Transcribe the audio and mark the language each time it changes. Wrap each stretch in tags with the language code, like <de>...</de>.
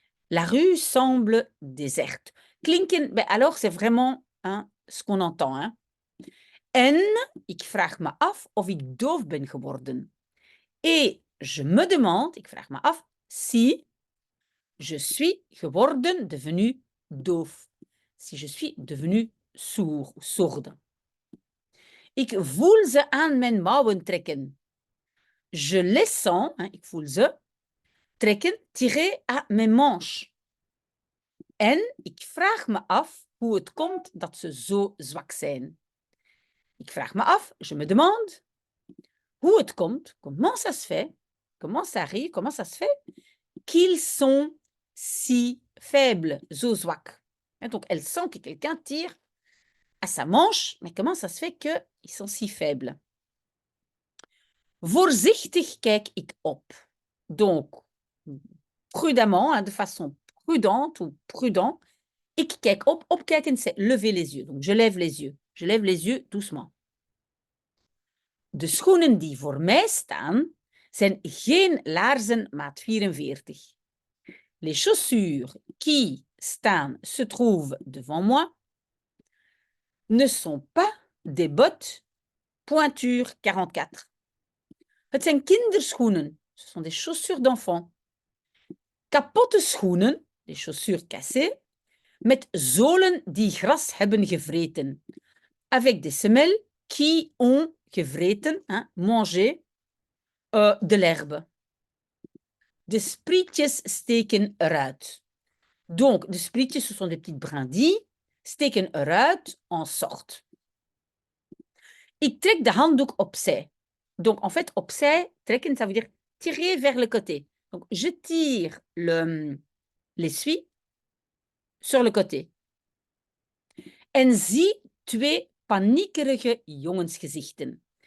<fr>La rue semble déserte. Klinken, ben alors c'est vraiment hein, ce qu'on entend. Hein.</fr> <nl>En ik vraag me af of ik doof ben geworden.</nl> <fr>Et je me demande,</fr> <nl>ik vraag me af,</nl> <fr>si je suis geworden, devenu doof. Si je suis devenu sourd ou sourde.</fr> <nl>Ik voel ze aan mijn mouwen trekken.</nl> <fr>Je les sens, hein,</fr> <nl>ik voel ze,</nl> <fr>trekken, tirer à mes manches.</fr> <nl>En ik vraag me af hoe het komt dat ze zo zwak zijn. Ik vraag me af,</nl> <fr>je me demande,</fr> <nl>hoe het komt,</nl> <fr>comment ça se fait, comment ça arrive, comment ça se fait, qu'ils sont si faibles,</fr> <nl>zo zwak.</nl> <fr>Et donc, elle sent que quelqu'un tire à sa manche, mais comment ça se fait qu'ils sont si faibles?</fr> <nl>Voorzichtig kijk ik op.</nl> <fr>Donc, prudemment, hein, de façon prudente ou prudent,</fr> <nl>ik kijk op.</nl> <fr>Opkijken, c'est lever les yeux. Donc, je lève les yeux. Je lève les yeux doucement.</fr> <nl>De schoenen die voor mij staan, zijn geen laarzen maat 44.</nl> <fr>Les chaussures qui staan, se trouvent devant moi, ne sont pas des bottes pointure 44.</fr> <nl>Het zijn kinderschoenen.</nl> <fr>Ce sont des chaussures d'enfant.</fr> <nl>Kapotte schoenen,</nl> <fr>des chaussures cassées,</fr> <nl>met zolen die gras hebben gevreten.</nl> <fr>Avec des semelles qui ont gevreten, hein, mangé, de l'herbe.</fr> <nl>De sprietjes steken eruit.</nl> <fr>Donc, de sprietjes, ce sont des petites brindilles,</fr> <nl>steken eruit,</nl> <fr>en sortent.</fr> <nl>Ik trek de handdoek opzij.</nl> <fr>Donc, en fait, opzij, trekken, ça veut dire tirer vers le côté. Donc, je tire l'essuie sur le côté.</fr> <nl>En zie 2 paniekerige jongensgezichten.</nl>